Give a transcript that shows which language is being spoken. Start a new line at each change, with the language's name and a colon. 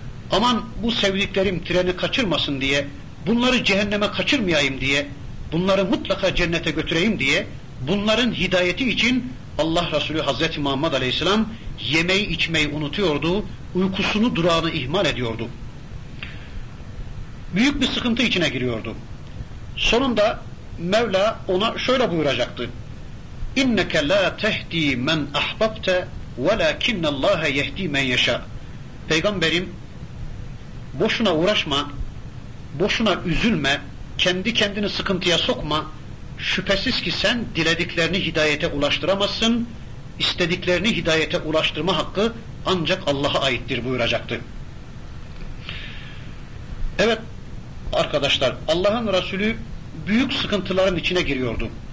Turkish: Aman bu sevdiklerim treni kaçırmasın diye, bunları cehenneme kaçırmayayım diye, bunları mutlaka cennete götüreyim diye, bunların hidayeti için Allah Resulü Hazreti Muhammed Aleyhisselam yemeği içmeyi unutuyordu, uykusunu durağını ihmal ediyordu. Büyük bir sıkıntı içine giriyordu. Sonunda Mevla ona şöyle buyuracaktı.
Arabic: اِنَّكَ لَا تَهْد۪ي مَنْ اَحْبَبْتَ وَلَاكِنَّ اللّٰهَ يَهْد۪ي مَنْ يَشَى
Turkish: Peygamberim, boşuna uğraşma, boşuna üzülme, kendi kendini sıkıntıya sokma. Şüphesiz ki sen dilediklerini hidayete ulaştıramazsın, istediklerini hidayete ulaştırma hakkı ancak Allah'a aittir buyuracaktı. Evet arkadaşlar, Allah'ın Resulü büyük sıkıntıların içine giriyordu.